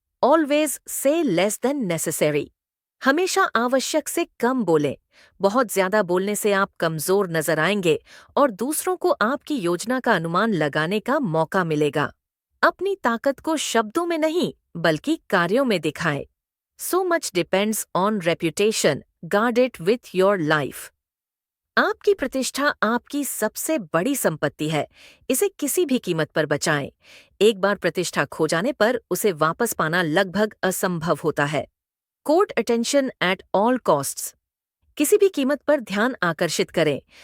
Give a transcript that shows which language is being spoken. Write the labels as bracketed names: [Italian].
[English] Always say less than necessary. [Hindi] हमेशा आवश्यक से कम बोलें। बहुत ज्यादा बोलने से आप कमजोर नजर आएंगे और दूसरों को आपकी योजना का अनुमान लगाने का मौका मिलेगा। अपनी ताकत को शब्दों में नहीं, बल्कि कार्यों में दिखाएं। [English] So much depends on reputation. Guard it with your life. [Hindi] आपकी प्रतिष्ठा आपकी सबसे बड़ी संपत्ति है। इसे किसी भी कीमत पर बचाएं। एक बार प्रतिष्ठा खो जाने पर उसे वापस पाना लगभग असंभव होता है। [English] Court attention at all costs. [Hindi] किसी भी कीमत पर ध्यान आकर्षित करें।